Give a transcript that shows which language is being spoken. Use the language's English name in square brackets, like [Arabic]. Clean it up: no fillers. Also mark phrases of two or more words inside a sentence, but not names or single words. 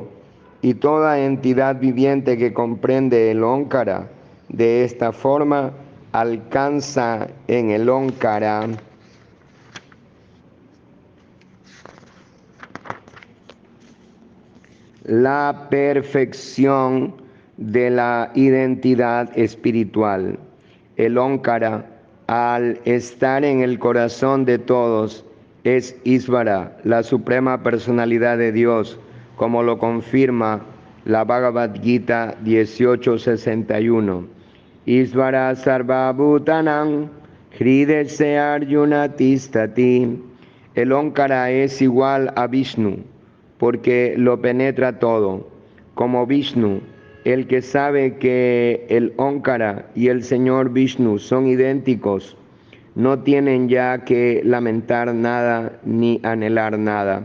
[Spanish] Y toda entidad viviente que comprende el Ómkara de esta forma alcanza en el Ómkara la perfección de la identidad espiritual. El Ómkara, al estar en el corazón de todos, es Ísvara, la suprema personalidad de Dios, como lo confirma la Bhagavad Gita 18:61. [Sanskrit] ईश्वरः सर्व भूतानां हृद्देशे अर्जुन तिष्ठति. [Spanish] El Ómkara es igual a Vishnu, porque lo penetra todo, como Vishnu. El que sabe que el Ómkara y el Señor Vishnu son idénticos, no tienen ya que lamentar nada ni anhelar nada.